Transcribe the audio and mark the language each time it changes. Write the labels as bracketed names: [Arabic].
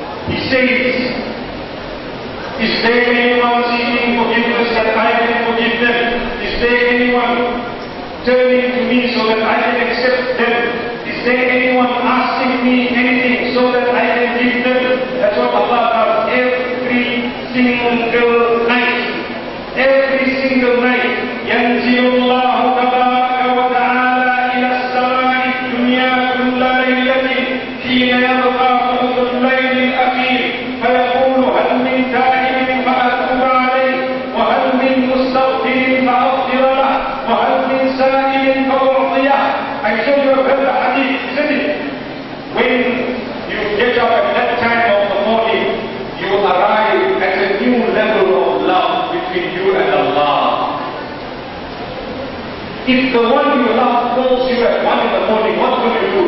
[English] He says, is there anyone seeking forgiveness that I can forgive them? Is there anyone turning to me so that I can accept them? Is there anyone asking me anything so that I can give them? That's what Allah does every single night. Every single night. [Arabic] ينزل الله تبارك وتعالى إلى السماء الدنيا كل ليلة حين يبقى ثلث الليل الأخير فيقول هل من تائب فأتوب عليه وهل من مستغفر فأغفر له وهل من سائل فأعطيه. [English] I show you a better hadith, isn't it? When you get up at that time of the morning, you arrive at a new level of love between you and Allah. If the one you love calls you at 1 in the morning, what will you do?